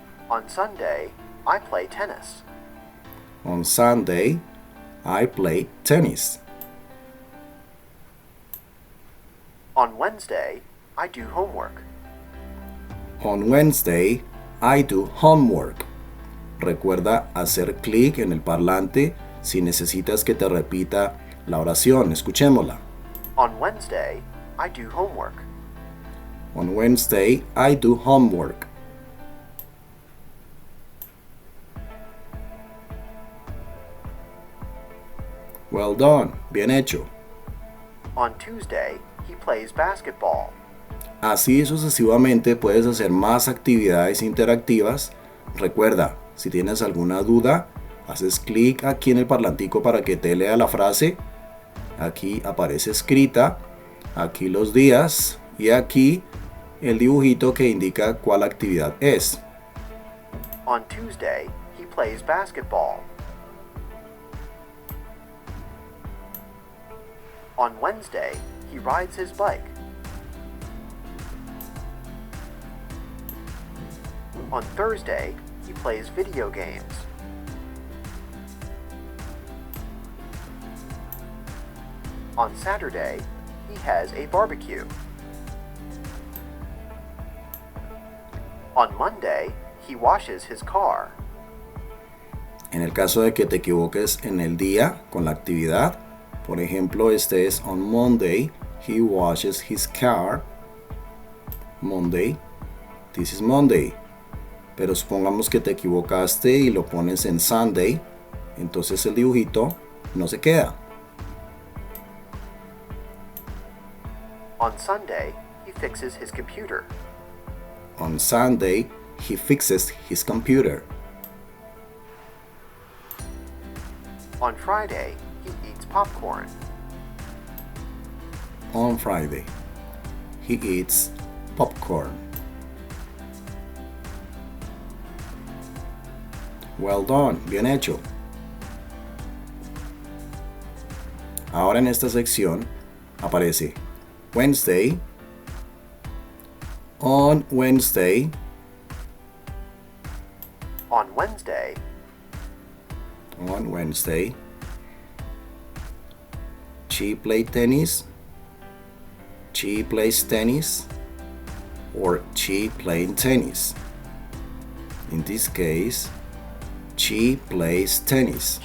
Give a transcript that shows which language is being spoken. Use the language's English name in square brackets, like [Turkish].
[English] On Sunday, I play tennis. On Sunday, I play tennis. On Wednesday, I do homework. On Wednesday, I do homework. [Spanish] Recuerda hacer clic en el parlante si necesitas que te repita la oración. Escuchémosla. [English] On Wednesday, I do homework. On Wednesday, I do homework. Well done. [Spanish] Bien hecho. [English] On Tuesday, he plays basketball. [Spanish] Así sucesivamente puedes hacer más actividades interactivas. Recuerda, si tienes alguna duda, haces clic aquí en el parlantico para que te lea la frase. Aquí aparece escrita, aquí los días y aquí el dibujito que indica cuál actividad es. [English] On Tuesday, he plays basketball. On Wednesday, he rides his bike. On Thursday, he plays video games. On Saturday, he has a barbecue. On Monday, he washes his car. [Spanish] En el caso de que te equivoques en el día con la actividad, por ejemplo, este es [English] on Monday, he washes his car. Monday, this is Monday. [Spanish] Pero supongamos que te equivocaste y lo pones en Sunday, entonces el dibujito no se queda. [English] On Sunday, he fixes his computer. On Sunday, he fixes his computer. On Friday, he eats popcorn. On Friday, he eats popcorn. Well done, [Spanish] bien hecho. Ahora en esta sección aparece Wednesday, [English] on Wednesday, On Wednesday, on Wednesday, she played tennis, she plays tennis, or she played tennis. In this case, she plays tennis.